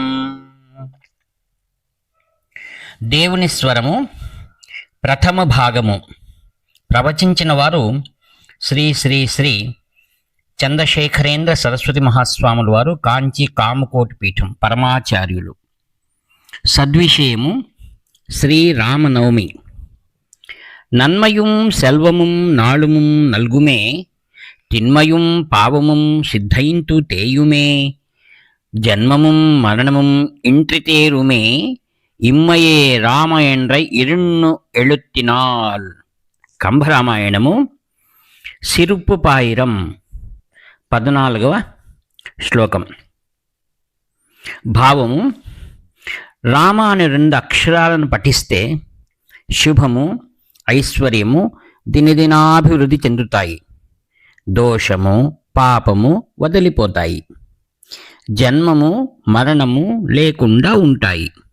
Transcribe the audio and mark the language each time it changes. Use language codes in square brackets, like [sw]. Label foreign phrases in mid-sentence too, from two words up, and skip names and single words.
[te] దేవుని స్వరము ప్రథమ భాగము. ప్రవచించిన వారు శ్రీ శ్రీ శ్రీ చంద్రశేఖరేంద్ర సరస్వతి మహాస్వాముల వారు, కాంచి కామకోటి పీఠం పరమాచార్యులు. సద్విషయము శ్రీరామనవమి. [ta] நன்மையும் செல்வமும் நாளுமும் நல்குமே, திண்மையும் பாவமும் சித்தைந்து தேயுமே, ஜன்மமும் மரணமும் இன்றி தேருமே, இம்மையே ராம என்ற இருண்ணு எழுத்தினால். [te] కంభరామాయణము [ta] சிறப்பு பாயிரம் [te] 14వ శ్లోకం. భావము: రామ అనే 2 అక్షరాలను పఠిస్తే శుభము, ఐశ్వర్యము దినదినాభివృద్ధి చెందుతాయి, దోషము పాపము వదిలిపోతాయి, జన్మము మరణము లేకుండా ఉంటాయి.